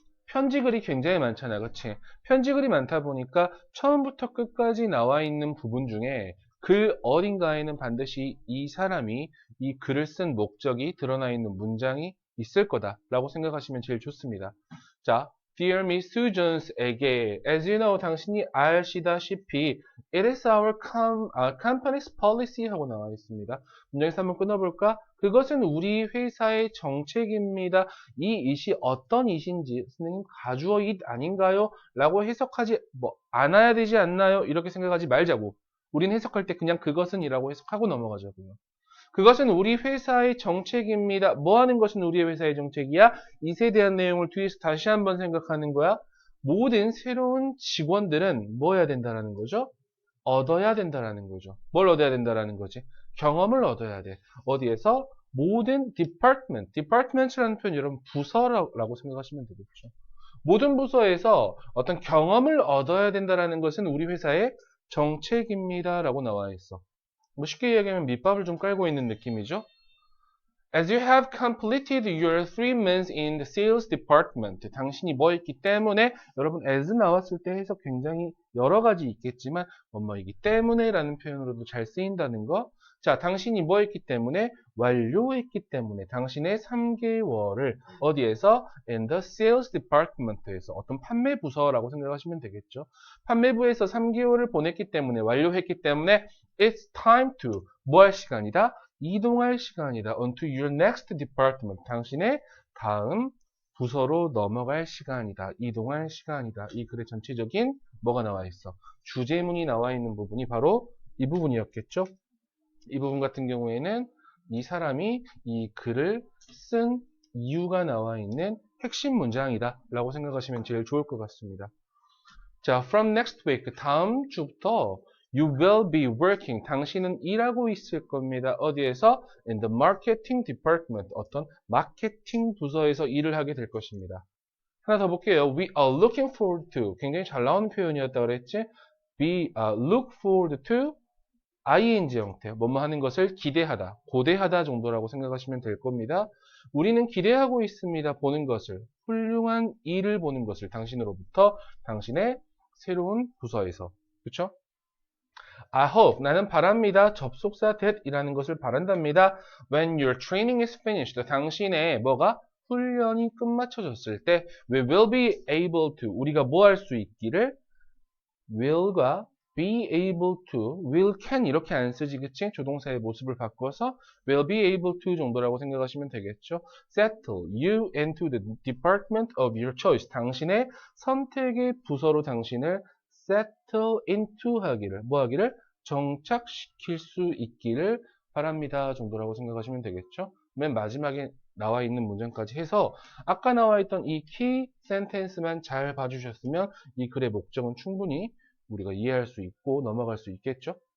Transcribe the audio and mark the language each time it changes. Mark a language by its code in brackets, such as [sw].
[ko] 편지 글이 굉장히 많잖아, 그치? 편지 글이 많다 보니까 처음부터 끝까지 나와 있는 부분 중에 글 어딘가에는 반드시 이 사람이 이 글을 쓴 목적이 드러나 있는 문장이 있을 거다라고 생각하시면 제일 좋습니다. [en] 자, Dear Miss Susan에게, as you know, [ko] 당신이 아시다시피, [en] it is our company's policy [ko] 하고 나와 있습니다. 문장에서 한번 끊어볼까? 그것은 우리 회사의 정책입니다. 이 it이 어떤 it인지 선생님 가주어 it 아닌가요? 라고 해석하지 않아야 되지 않나요? 이렇게 생각하지 말자고. 우린 해석할 때 그냥 그것은 이라고 해석하고 넘어가자고요. 그것은 우리 회사의 정책입니다. 뭐 하는 것은 우리 회사의 정책이야? it에 대한 내용을 뒤에서 다시 한번 생각하는 거야. 모든 새로운 직원들은 뭐 해야 된다라는 거죠? 얻어야 된다라는 거죠. 뭘 얻어야 된다라는 거지? 경험을 얻어야 돼. 어디에서? 모든 department라는 표현 여러분 부서라고 생각하시면 되겠죠. 모든 부서에서 어떤 경험을 얻어야 된다라는 것은 우리 회사의 정책입니다라고 나와 있어. 뭐 쉽게 이야기하면 밑밥을 좀 깔고 있는 느낌이죠. [en] As you have completed your 3 months in the sales department. [ko] 당신이 뭐 했기 때문에 여러분 as 나왔을 때 해석 굉장히 여러 가지 있겠지만 뭐이기 때문에라는 표현으로도 잘 쓰인다는 거. 자, 당신이 뭐 했기 때문에 완료했기 때문에 당신의 3개월을 어디에서 [en] in the sales department [ko] 에서 어떤 판매 부서라고 생각하시면 되겠죠. 판매부에서 3개월을 보냈기 때문에 완료했기 때문에 [en] it's time to [ko] 뭐 할 시간이다? 이동할 시간이다. [en] onto your next department. [ko] 당신의 다음 부서로 넘어갈 시간이다. 이동할 시간이다. 이 글의 전체적인 뭐가 나와 있어? 주제문이 나와 있는 부분이 바로 이 부분이었겠죠? 이 부분 같은 경우에는 이 사람이 이 글을 쓴 이유가 나와 있는 핵심 문장이다. 라고 생각하시면 제일 좋을 것 같습니다. [en] 자, from next week. [ko] 다음 주부터 [en] You will be working. [ko] 당신은 일하고 있을 겁니다. 어디에서? [en] In the marketing department. [ko] 어떤 마케팅 부서에서 일을 하게 될 것입니다. 하나 더 볼게요. [en] We are looking forward to. [ko] 굉장히 잘 나오는 표현이었다고 그랬지? [en] We look forward to ing 형태. [ko] 뭐뭐 하는 것을 기대하다, 고대하다 정도라고 생각하시면 될 겁니다. 우리는 기대하고 있습니다. 보는 것을. 훌륭한 일을 보는 것을 당신으로부터 당신의 새로운 부서에서. 그쵸? [en] I hope, [ko] 나는 바랍니다. 접속사 that이라는 것을 바란답니다. [en] When your training is finished, [ko] 당신의 뭐가? 훈련이 끝마쳐졌을 때 [en] we will be able to, [ko] 우리가 뭐 할 수 있기를 will과 be able to, will, can 이렇게 안 쓰지 그치? 조동사의 모습을 바꿔서 will be able to 정도라고 생각하시면 되겠죠. [en] Settle you into the department of your choice. [ko] 당신의 선택의 부서로 당신을 settle into 하기를, 뭐 하기를? 정착시킬 수 있기를 바랍니다 정도라고 생각하시면 되겠죠. 맨 마지막에 나와 있는 문장까지 해서 아까 나와 있던 이 키 센텐스만 잘 봐주셨으면 이 글의 목적은 충분히 우리가 이해할 수 있고 넘어갈 수 있겠죠.